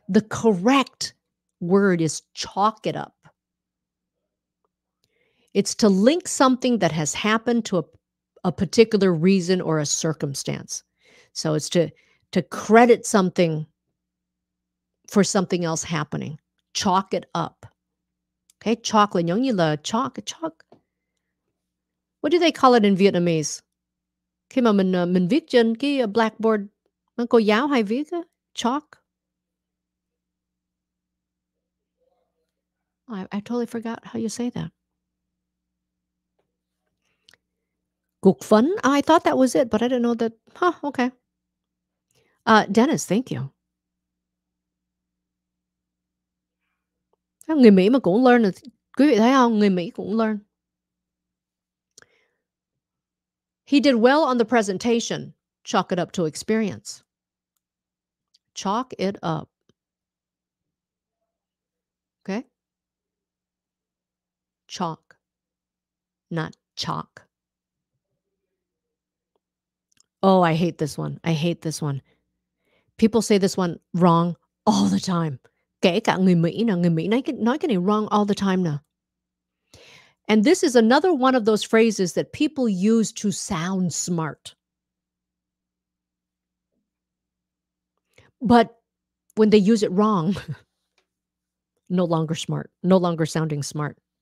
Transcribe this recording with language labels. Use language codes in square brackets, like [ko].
[en] The correct word is chalk it up. It's to link something that has happened to a particular reason or a circumstance. So it's to credit something for something else happening. Chalk it up. [vi] Okay, chalk là giống như là chalk, chalk. [en] What do they call it in Vietnamese? [vi] Khi mà mình viết trên cái, blackboard, cô giáo hay viết á, chalk. [en] I totally forgot how you say that. [vi] Cục phấn? [en] I thought that was it, but I didn't know that. Huh, okay. Dennis, thank you. [vi] Người Mỹ mà cũng learn được, quý vị thấy hông? Người Mỹ cũng learn. [en] He did well on the presentation. Chalk it up to experience. Chalk it up. Okay? Chalk, not chalk. Oh, I hate this one. I hate this one. People say this one wrong all the time. [vi] Kể cả người Mỹ nè, người Mỹ nói cái này [en] wrong all the time [vi] nè. [en] And this is another one of those phrases that people use to sound smart. But when they use it wrong, no longer smart, no longer sounding smart.